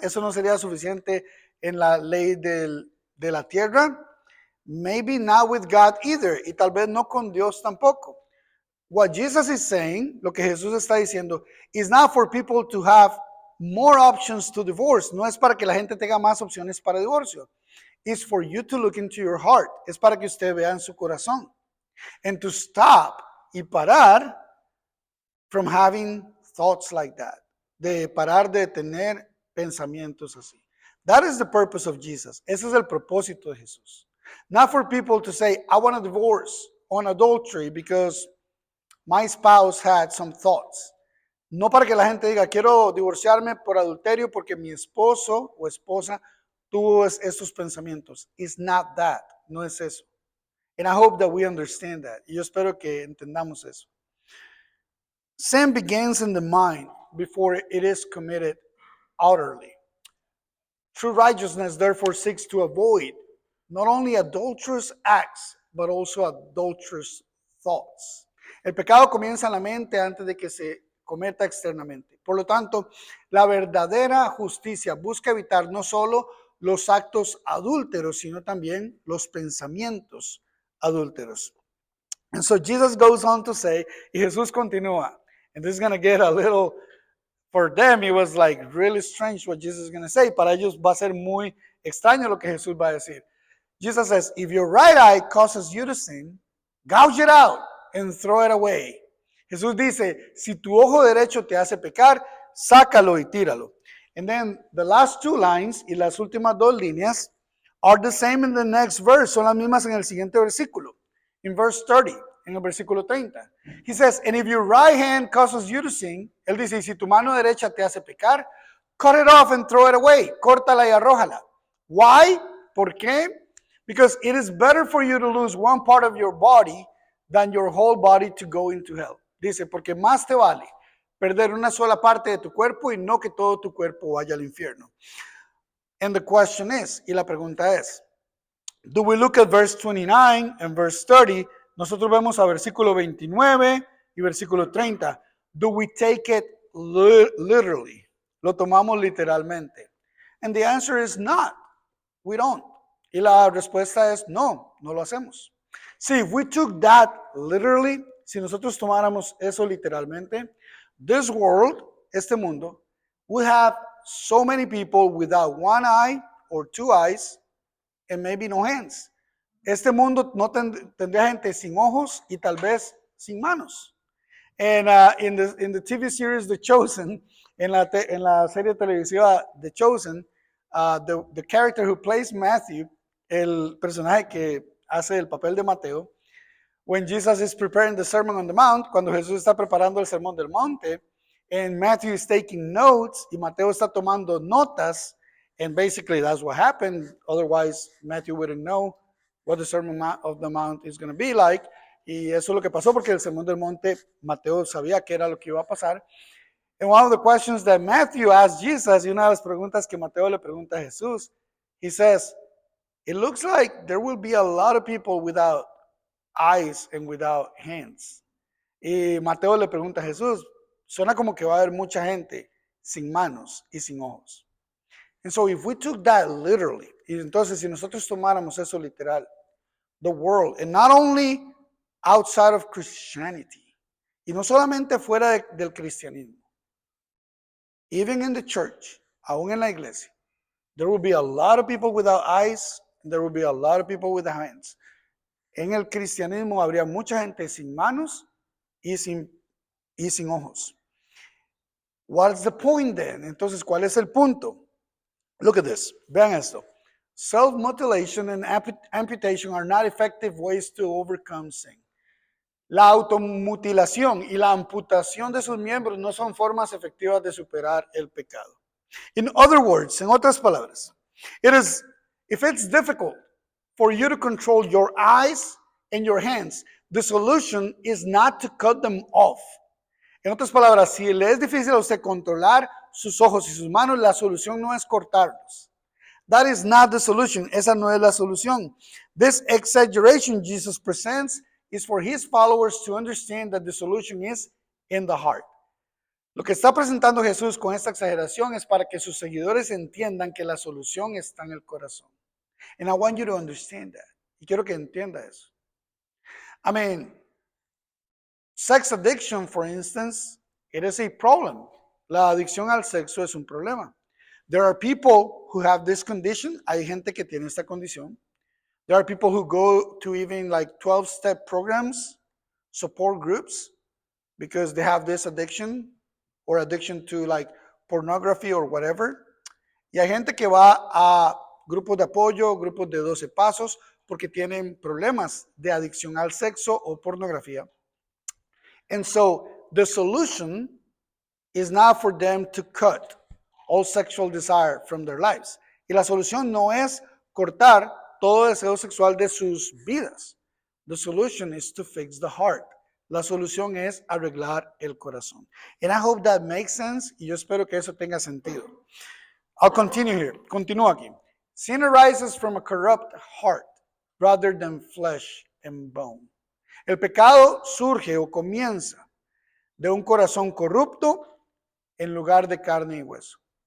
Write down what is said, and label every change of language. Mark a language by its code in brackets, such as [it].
[es] Eso no sería suficiente en la ley de la tierra. [en] Maybe not with God either, [es] y tal vez no con Dios tampoco. [en] What Jesus is saying, [es] lo que Jesús está diciendo, [en] is not for people to have more options to divorce. [es] No es para que la gente tenga más opciones para divorcio. [en] It's for you to look into your heart. [es] Es para que usted vea en su corazón. [en] And to stop [es] y parar [en] from having thoughts like that. [es] De parar de tener pensamientos así. [en] That is the purpose of Jesus. [es] Ese es el propósito de Jesús. [en] Not for people to say, I want a divorce on adultery because my spouse had some thoughts. [es] No para que la gente diga, quiero divorciarme por adulterio porque mi esposo o esposa tuvo estos pensamientos. [en] It's not that. [es] No es eso. [en] And I hope that we understand that. [es] Y yo espero que entendamos eso. [en] Sin begins in the mind before it is committed outwardly. True righteousness therefore seeks to avoid not only adulterous acts, but also adulterous thoughts. [es] El pecado comienza en la mente antes de que se cometa externamente. Por lo tanto, la verdadera justicia busca evitar no solo los actos adúlteros, sino también los pensamientos adúlteros. [en] And so Jesus goes on to say, [es] y Jesús continúa, [en] and this is going to get a little, for them it was like really strange what Jesus is going to say. [es] Para ellos va a ser muy extraño lo que Jesús va a decir. [en] Jesus says, if your right eye causes you to sin, gouge it out and throw it away. [es] Jesús dice, si tu ojo derecho te hace pecar, sácalo y tíralo. [en] And then the last two lines [es] y las últimas dos líneas [en] are the same in the next verse, [es] son las mismas en el siguiente versículo. [en] In verse 30, [es] en el versículo 30. [en] He says, and if your right hand causes you to sin, [es] él dice, si tu mano derecha te hace pecar, [en] cut it off and throw it away. [es] Córtala y arrójala. [en] Why? [es] ¿Por qué? [en] Because it is better for you to lose one part of your body than your whole body to go into hell. [es] Dice, porque más te vale perder una sola parte de tu cuerpo y no que todo tu cuerpo vaya al infierno. [en] And the question is, [es] y la pregunta es, [en] do we look at verse 29 and verse 30? [es] Nosotros vemos a versículo 29 y versículo 30. [en] Do we take it literally? [es] Lo tomamos literalmente. [en] And the answer is not. We don't. [es] Y la respuesta es no, no lo hacemos. [en] See, if we took that literally, [es] si nosotros tomáramos eso literalmente, [en] this world, [es] este mundo, [en] would have so many people without one eye or two eyes and maybe no hands. [es] Este mundo no tendría gente sin ojos y tal vez sin manos. [en] And in the TV series The Chosen, [es] en la serie televisiva The Chosen, [en] the character who plays Matthew, [es] el personaje que hace el papel de Mateo, [en] when Jesus is preparing the Sermon on the Mount, [es] cuando Jesús está preparando el Sermón del Monte, [en] and Matthew is taking notes, [es] y Mateo está tomando notas, [en] and basically that's what happened. Otherwise, Matthew wouldn't know what the Sermon of the Mount is going to be like. [es] Y eso es lo que pasó porque el Sermón del Monte, Mateo sabía que era lo que iba a pasar. [en] And one of the questions that Matthew asked Jesus, [es] y una de las preguntas que Mateo le pregunta a Jesús, [en] he says, it looks like there will be a lot of people without eyes and without hands. [es] Y Mateo le pregunta a Jesús, suena como que va a haber mucha gente sin manos y sin ojos. [en] And so if we took that literally, [es] y entonces si nosotros tomáramos eso literal, [en] the world, and not only outside of Christianity, [es] y no solamente fuera del cristianismo, [en] even in the church, [es] aún en la iglesia, [en] there will be a lot of people without eyes, and there will be a lot of people without hands. [es] En el cristianismo habría mucha gente sin manos y sin ojos. [en] What's the point then? [es] Entonces, ¿cuál es el punto? [en] Look at this. [es] Vean esto. [en] Self-mutilation and amputation are not effective ways to overcome sin. [es] La automutilación y la amputación de sus miembros no son formas efectivas de superar el pecado. [en] In other words, [es] en otras palabras, [en] if it's difficult for you to control your eyes and your hands, the solution is not to cut them off. [es] En otras palabras, si le es difícil a usted controlar sus ojos y sus manos, la solución no es cortarlos. [en] That is not the solution. [es] Esa no es la solución. [en] This exaggeration Jesus presents is for his followers to understand that the solution is in the heart. [es] Lo que está presentando Jesús con esta exageración es para que sus seguidores entiendan que la solución está en el corazón. [en] And I want you to understand that. [es] Y quiero que entienda eso. [en] I mean, sex addiction, for instance, it is a problem. [es] La adicción al sexo es un problema. [en] There are people who have this condition. [es] Hay gente que tiene esta condición. [en] There are people who go to even like 12-step programs, support groups, because they have this addiction or addiction to like pornography or whatever. [es] Y hay gente que va a grupos de apoyo, grupos de 12 pasos, porque tienen problemas de adicción al sexo o pornografía. [en] And so the solution is not for them to cut all sexual desire from their lives. [es] Y la solución no es cortar todo deseo sexual de sus vidas. [en] The solution is to fix the heart. [es] La solución es arreglar el corazón. [en] And I hope that makes sense, [es] y yo espero que eso tenga sentido. [en] I'll continue here. [es] Continúo aquí. [en] Sin arises from a corrupt heart rather than flesh and bone. [es] El pecado surge o comienza de un corazón corrupto en lugar de carne y hueso.